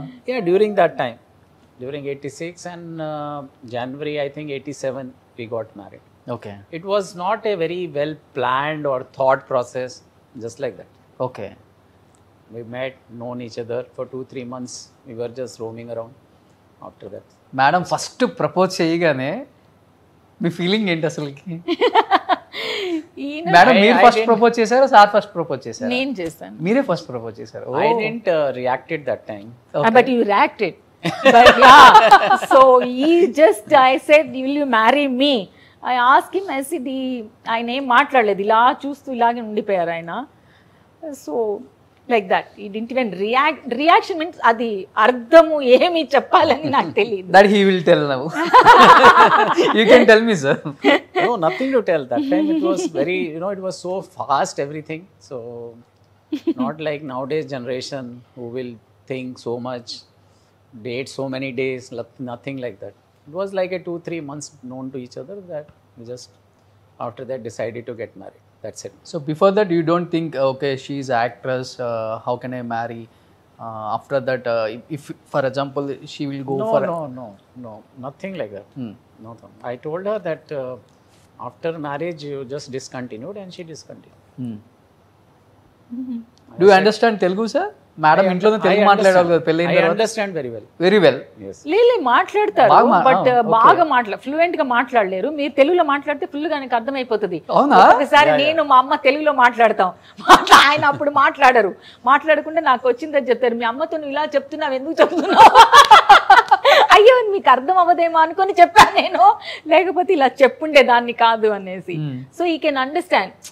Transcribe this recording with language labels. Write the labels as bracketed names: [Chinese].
[English] Yeah, during that time, during 86 and January I think 87 we got married. Okay, It was not a very well planned or thought process, just like that. okay, We met, known each other for 2-3 months. We were just roaming around after that. [Telugu] Madam first propose చేయగానే మీ feeling ఏంటి అసలుకి? Madam మీరు first propose చేశారా, sir first propose చేశారా? నేను చేశాను. మీరే first propose చేశారు. [English] I didn't reacted that time. But you reacted. But yeah, so he just, I said, will you marry me? I asked him, I said, [Telugu] ఆయన ఏం మాట్లాడలేదు, ఇలా చూస్తూ ఇలాగే ఉండిపోయారు ఆయన. [English] so like that, he didn't even reaction means [Telugu] అది అర్థము ఏమి చెప్పాలని నాకు తెలియదు. [English] That he will tell now. You can tell me sir. No, nothing to tell. That time it was very, it was so fast everything. So not like nowadays generation who will think so much, date so many days, nothing like that. It was like a 2-3 months known to each other that we just after that decided to get married. That's it. So before that you don't think okay she is actress, how can I marry? After that if for example she will go for no, nothing like that. No. I told her that after marriage you just discontinued and she discontinued. Do you understand Telugu sir? [Telugu] Madam ఇంట్లో తెలుగు మాట్లాడాలి కదా పెళ్ళైన తర్వాత. [English] I understand very well. Very well. Yes. [Telugu] లేలే మాట్లాడతారు, but బాగా fluent గా మాట్లాడలేరు. మీరు తెలుగులో మాట్లాడితే ఫుల్ గా నాకు అర్థమైపోతుంది. ఒకసారి నేను మా అమ్మ తెలుగులో మాట్లాడతాం, ఆయన అప్పుడు మాట్లాడరు, మాట్లాడకుండా నాకు వచ్చిందని చెప్తారు, మీ అమ్మతో నువ్వు ఇలా చెప్తున్నావు ఎందుకు చెప్తున్నావు, అయ్యో మీకు అర్థం అవ్వదేమో అనుకొని చెప్పాను నేను, లేకపోతే ఇలా చెప్పుండే దాన్ని కాదు అనేసి. [English] So he can understand.